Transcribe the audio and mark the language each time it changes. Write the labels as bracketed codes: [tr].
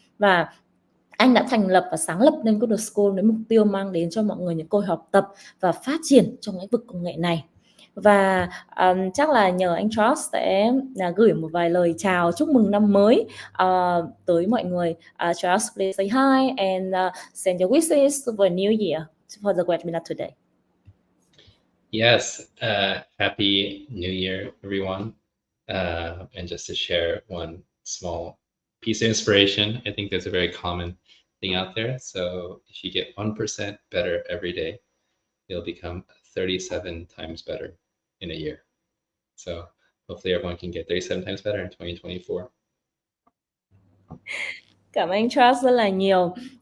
[vi] Và anh đã thành lập và sáng lập nên CoderSchool với mục tiêu mang đến cho mọi người những cơ hội học tập và phát triển trong lĩnh vực công nghệ này. Và chắc là nhờ anh Charles sẽ gửi một vài lời chào chúc mừng năm mới tới mọi người. [en] Charles, please say hi and send your wishes for a new year for the webinar today. Yes, happy New Year, everyone. And just to share one small piece of inspiration, I think there's a very common thing out there. So if you get 1% better every day, you'll become 37 times better in a year. So hopefully everyone can get 37 times better in 2024. [vi] Cảm ơn anh Charles rất là nhiều.